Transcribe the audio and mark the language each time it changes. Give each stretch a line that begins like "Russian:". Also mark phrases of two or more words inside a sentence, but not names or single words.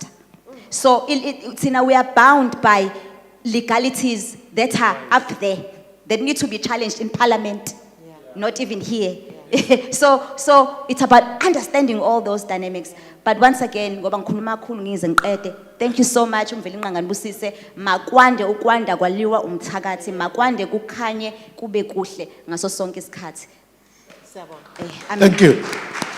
English: So we are bound by legalities that are up there, that need to be challenged in parliament, not even here. So it's about understanding all those dynamics. But once again, thank you so much.
Zulu: Makwande ukwanda kwaliwa umthakathi, makwande kukhanye kube kuhle ngaso sonke isikhathi.
English: Thank you.